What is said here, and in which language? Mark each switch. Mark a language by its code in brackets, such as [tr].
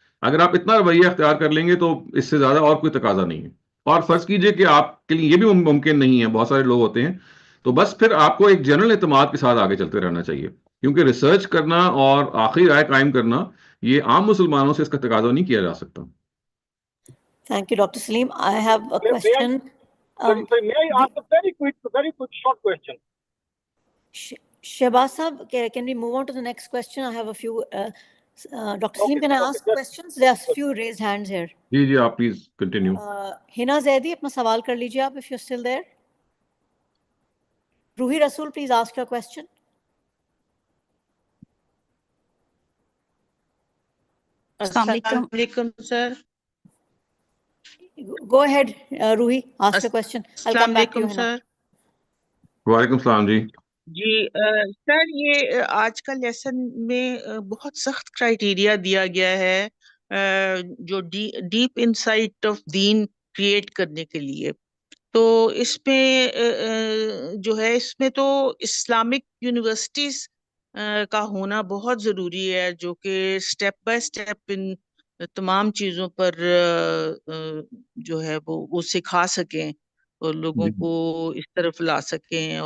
[ur] اگر آپ اتنا رویہ اختیار کر لیں گے تو اس سے زیادہ اور کوئی تقاضا نہیں ہے. اور فرض کیجئے کہ آپ کے لیے یہ بھی ممکن نہیں ہے, بہت سارے لوگ ہوتے ہیں, تو بس پھر آپ کو ایک جنرل اعتماد کے ساتھ آگے چلتے رہنا چاہیے, کیونکہ ریسرچ کرنا اور آخری رائے قائم کرنا یہ عام مسلمانوں سے اس کا تقاضا نہیں کیا جا سکتا. [en] Thank you, Dr. Saleem. I have a question. May I ask a very quick short question? Shehbaz Sahab, can we move on to the next question? I have a few. Dr. Saleem, can I ask questions? There are a few raised hands here. [ur] جی آپ please continue. Hina Zaidi, اپنا سوال کر لیجیے آپ, [en] if you're still there. Ruhi Rasool, please ask your question. Assalamu alaikum, sir. Go ahead, Ruhi, ask your question. I'll come back to you, Hina. [ur] وعلیکم السلام. جی سر, یہ آج کا لیسن میں بہت سخت کرائیٹیریا دیا گیا ہے جو deep insight of then create کرنے کے لیے. تو اس میں جو ہے, اس میں تو اسلامک یونیورسٹیز کا ہونا بہت ضروری ہے, جو کہ سٹیپ بائی سٹیپ ان تمام چیزوں پر جو ہے وہ سکھا سکیں اور لوگوں کو اس طرف لا سکیں.